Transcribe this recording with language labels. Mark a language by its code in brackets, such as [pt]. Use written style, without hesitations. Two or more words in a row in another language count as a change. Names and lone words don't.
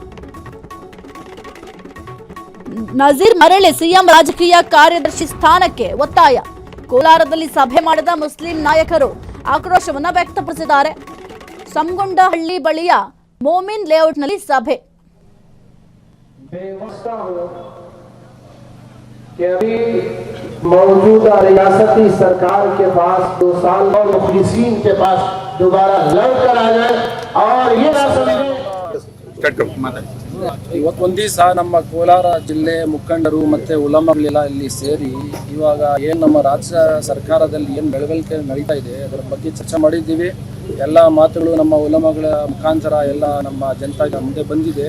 [kn] ನಜೀರ್ ಮರಳಿ ಸಿಎಂ ರಾಜಕೀಯ ಕಾರ್ಯದರ್ಶಿ ಸ್ಥಾನಕ್ಕೆ ಒತ್ತಾಯ. ಕೋಲಾರದಲ್ಲಿ ಸಭೆ ಮಾಡಿದ ಮುಸ್ಲಿಂ ನಾಯಕರು ಆಕ್ರೋಶವನ್ನ ವ್ಯಕ್ತಪಡಿಸಿದ್ದಾರೆ. ಸಮಗೊಂಡಹಳ್ಳಿ ಬಳಿಯ ಮೋಮಿನ್ ಲೇಔಟ್ನಲ್ಲಿ ಸಭೆ. [hi] मौजूदा रियासती सरकार के पास 2 साल और मुखलिसीन के पास दोबारा लड़ कर आ जाए और ये ना समझे. [kn] ಇವತ್ತೊಂದು ದಿವಸ ನಮ್ಮ ಕೋಲಾರ ಜಿಲ್ಲೆ ಮುಖಂಡರು ಮತ್ತೆ ಉಲಮಾಗಳೆಲ್ಲ ಇಲ್ಲಿ ಸೇರಿ ಇವಾಗ ಏನು ನಮ್ಮ ರಾಜ್ಯ ಸರ್ಕಾರದಲ್ಲಿ ಏನು ಬೆಳವಣಿಗೆ ನಡೀತಾ ಇದೆ ಅದರ ಬಗ್ಗೆ ಚರ್ಚೆ ಮಾಡಿದ್ದೀವಿ. ಎಲ್ಲ ಮಾತುಗಳು ನಮ್ಮ ಉಲಮಾಗಳ ಮುಖಾಂತರ ಎಲ್ಲ ನಮ್ಮ ಜನತೆಗೆ ಮುಂದೆ ಬಂದಿದೆ.